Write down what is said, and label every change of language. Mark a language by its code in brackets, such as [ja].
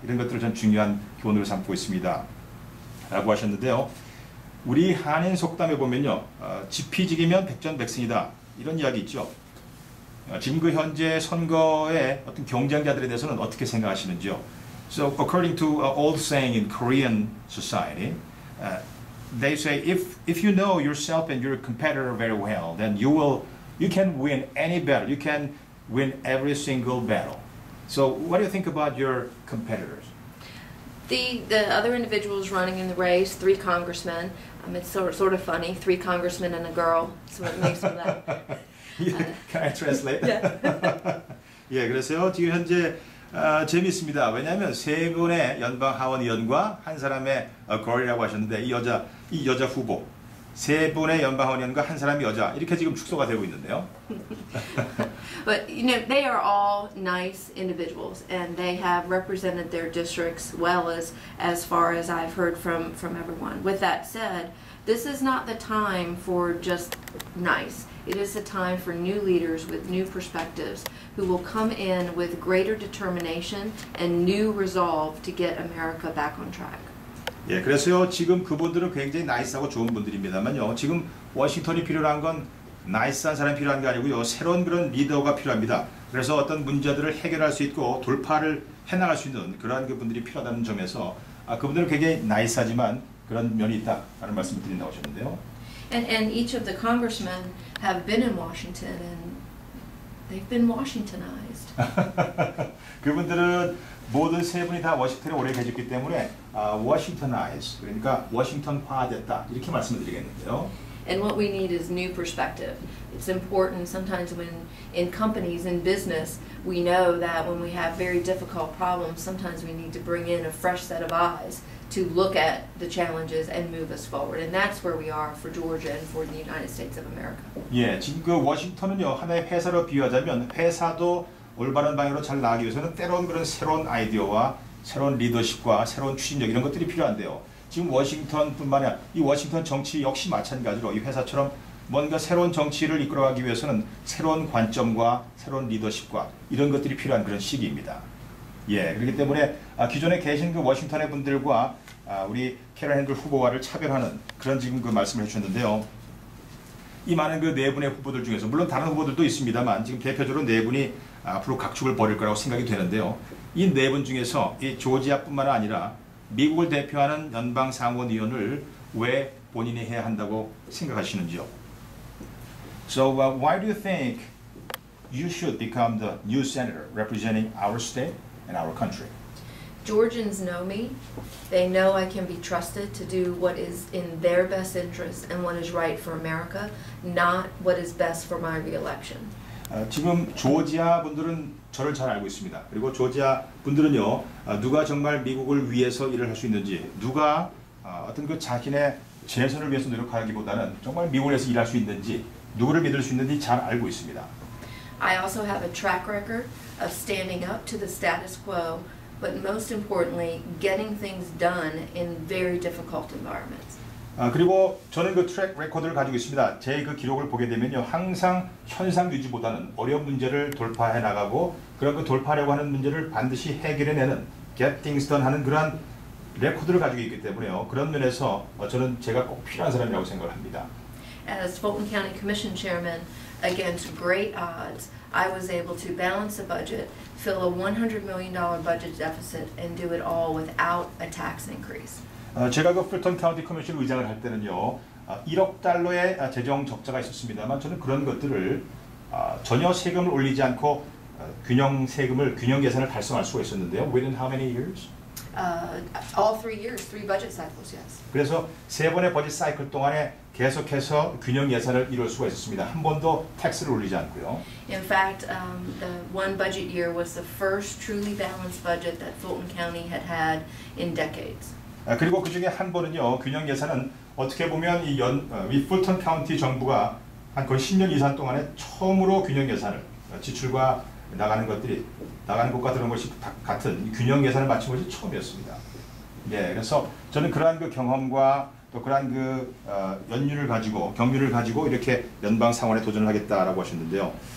[ko] 이런 것들을 전 중요한 교훈으로 삼고 있습니다. 라고 하셨는데요. 우리 한인 속담에 보면요. 지피지기면 백전백승이다. 이런 이야기 있죠. 지금 그 현재 선거의 어떤 경쟁자들에 대해서는 어떻게 생각하시는지요? [en] So according to an old saying in Korean society, they say if you know yourself and your competitor very well, then you can win any battle. You can win every single battle. So what do you think about your competitors? The other individuals running in the race, 3 congressmen. It's sort of funny, 3 congressmen and a girl. So it makes me laugh. Can I translate? Yeah. [ko] 예, 그래서요 지금 현재 재미있습니다. 왜냐하면 3분의 연방 하원 의원과 한 사람의 걸이라고 하셨는데 이 여자 후보 3분의 연방 하원 의원과 한 사람이 여자 이렇게 지금 축소가 되고 있는데요. [en] But you know they are all nice individuals and they have represented their districts well as far as I've heard from everyone. With that said, this is not the time for just nice. It is the time for new leaders with new perspectives who will come in with greater determination and new resolve to get America back on track. [ko] 예, 그래서요 지금 그분들은 굉장히 나이스하고 좋은 분들입니다만요. 지금 워싱턴이 필요한 건 나이스한 사람이 필요한 게 아니고요. 새로운 그런 리더가 필요합니다. 그래서 어떤 문제들을 해결할 수 있고 돌파를 해나갈 수 있는 그러한 그분들이 필요하다는 점에서 그분들은 굉장히 나이스하지만 그런 면이 있다라는 말씀을 드린다고 하셨는데요. [en] And each of the congressmen have been in Washington and they've been Washingtonized. [ko] 그분들은 모든 3분이 다 워싱턴에 오래 계셨기 때문에 Washingtonized 그러니까 워싱턴화됐다 이렇게 말씀을 드리겠는데요. [en] And what we need is new perspective. It's important sometimes when in companies, in business, we know that when we have very difficult problems, sometimes we need to bring in a fresh set of eyes to look at the challenges and move us forward. And that's where we are for Georgia and for the United States of America. [ko] 예, 지금 그 워싱턴은요 하나의 회사로 비유하자면 회사도 올바른 방향으로 잘 나가기 위해서는 때로는 그런 새로운 아이디어와 새로운 리더십과 새로운 추진력 이런 것들이 필요한데요. 지금 워싱턴뿐만 아니라 이 워싱턴 정치 역시 마찬가지로 이 회사처럼 뭔가 새로운 정치를 이끌어가기 위해서는 새로운 관점과 새로운 리더십과 이런 것들이 필요한 그런 시기입니다. 예, 그렇기 때문에 기존에 계신 그 워싱턴의 분들과 우리 캐런 핸들 후보와를 차별하는 그런 지금 그 말씀을 해주셨는데요. 이 많은 그 4분의 후보들 중에서 물론 다른 후보들도 있습니다만 지금 대표적으로 4분이 앞으로 각축을 벌일 거라고 생각이 되는데요. 이 4분 중에서 이 조지아뿐만 아니라 미국을 대표하는 연방 상원 의원을 왜 본인이 해야 한다고 생각하시는지요? [en] So why do you think you should become the new senator representing our state and our country? Georgians know me. They know I can be trusted to do what is in their best interest and what is right for America, not what is best for my re-election. [ko] 지금 조지아 분들은 저를 잘 알고 있습니다. 그리고 조지아 분들은요, 누가 정말 미국을 위해서 일을 할 수 있는지, 누가 어떤 그 자신의 재선을 위해서 노력하기보다는 정말 미국을 위해서 일할 수 있는지, 누구를 믿을 수 있는지 잘 알고 있습니다. [en] I also have a track record of standing up to the status quo, but most importantly, getting things done in very difficult environments. [ko] 그리고 저는 그 트랙 레코드를 가지고 있습니다. 제 그 기록을 보게 되면요, 항상 현상 유지보다는 어려운 문제를 돌파해 나가고 그런 그 돌파하려고 하는 문제를 반드시 해결해내는 [en] get things done [ko] 하는 그러한 레코드를 가지고 있기 때문에요. 그런 면에서 저는 제가 꼭 필요한 사람이라고 생각을 합니다. [en] as Fulton County Commission Chairman, against great odds, I was able to balance the budget, fill a $100 million budget deficit, and do it all without a tax increase. [ko] 제가 그 풀턴 카운티 커미션 의장을 할 때는요, 1억 달러의 재정 적자가 있었습니다만 저는 그런 것들을 전혀 세금을 올리지 않고 균형 예산을 달성할 수가 있었는데요. [en] Within how many years? All 3 years, 3 budget cycles, yes. [ko] 그래서 3번의 버짓 사이클 동안에 계속해서 균형 예산을 이룰 수가 있었습니다. 한 번도 텍스를 올리지 않고요. [en] In fact, the one budget year was the first truly balanced budget that Fulton County had had in decades. [ko] 그리고 그 중에 한 번은요, 균형 예산은 어떻게 보면 이 풀턴 카운티 정부가 한 거의 10년 이상 동안에 처음으로 균형 예산을 지출과 나가는 것과 들어온 것이 같은 균형 예산을 마친 것이 처음이었습니다. 예, 그래서 저는 그러한 그 경험과 또 그러한 그 경륜을 가지고 이렇게 연방 상원에 도전을 하겠다라고 하셨는데요.